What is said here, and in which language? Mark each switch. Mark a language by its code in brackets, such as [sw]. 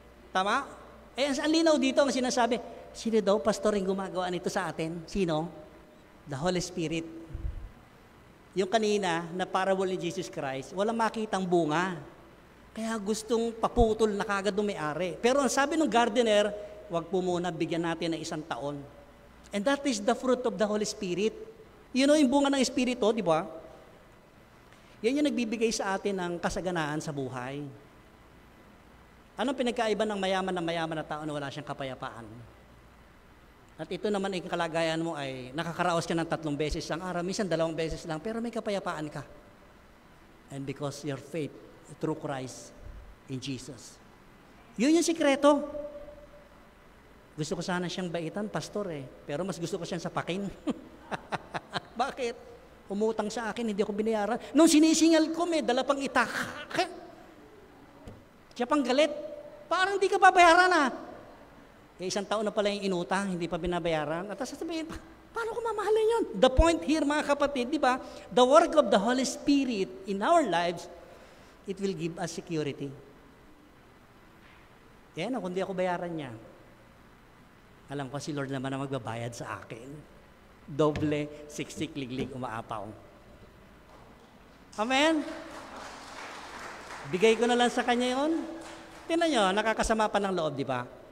[tl] Tama? Ang linaw dito ang sinasabi, sino daw, pastor, yung gumagawa nito sa atin? Sino? [en] The Holy Spirit. [tl] Yung kanina, na parable ni Jesus Christ, walang makitang bunga. Kaya gustong paputol na kagad ng may-ari. Pero ang sabi ng gardener, wag po muna, bigyan natin ng 1 taon. [en] And that is the fruit of the Holy Spirit. You know, [tl] yung bunga ng Espiritu, di ba? Yan yung nagbibigay sa atin ng kasaganaan sa buhay. Anong pinagkaiba ng mayaman na tao na wala siyang kapayapaan? At ito naman ang kalagayan mo ay nakakaraos ka ng 3 beses ang araw, minsan 2 beses lang, pero may kapayapaan ka. [en] And because your faith through Christ in Jesus. [tl] Yun yung sikreto. Gusto ko sana siyang baitan, pastor pero mas gusto ko siyang sapakin. Bakit? Umutang sa akin, hindi ako binayaran. Nung sinisingal ko, may dala pang itak. Siya pang galit. Parang hindi ka babayaran isang taon na pala yung inutang, hindi pa binabayaran. At sasabihin, paano ko mamahalin yun? [en] The point here, [tl] mga kapatid, di ba? [en] The work of the Holy Spirit in our lives, it will give us security. [tl] Kung di ako bayaran niya, alam ko si Lord naman na magbabayad sa akin. Doble, 60 kliglig, umaapaw. Amen? Bigay ko na lang sa Kanya yun. Tingnan nyo, nakakasama pa ng loob, di ba?